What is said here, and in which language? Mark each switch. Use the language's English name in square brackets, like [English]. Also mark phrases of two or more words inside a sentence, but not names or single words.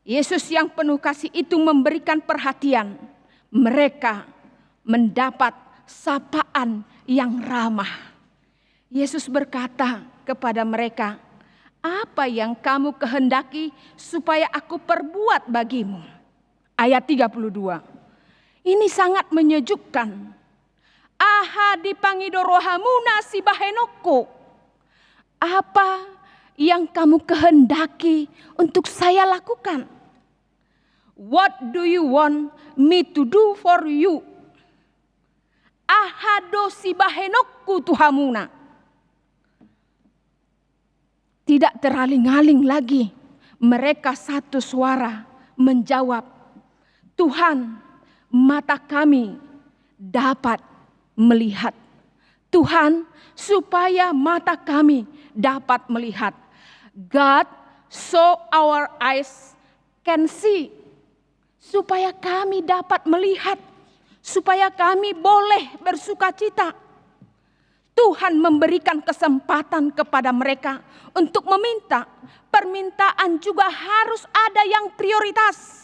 [Indonesian] Yesus yang penuh kasih itu memberikan perhatian. Mereka mendapat sapaan yang ramah. Yesus berkata kepada mereka, "Apa yang kamu kehendaki supaya aku perbuat bagimu?" Ayat 32. Ini sangat menyejukkan. [Batak Toba] Aha dipangido rohamuna si bahenoko. [Indonesian] Apa yang kamu kehendaki untuk saya lakukan? [English] What do you want me to do for you? [Batak Toba] Ahado si bahenokku tuhamuna. [Indonesian] Tidak teraling-aling lagi, mereka satu suara menjawab, "Tuhan, mata kami dapat melihat." Tuhan, supaya mata kami dapat melihat. [English] God, so our eyes can see. [Indonesian] Supaya kami dapat melihat, supaya kami boleh bersukacita. Tuhan memberikan kesempatan kepada mereka untuk meminta. Permintaan juga harus ada yang prioritas.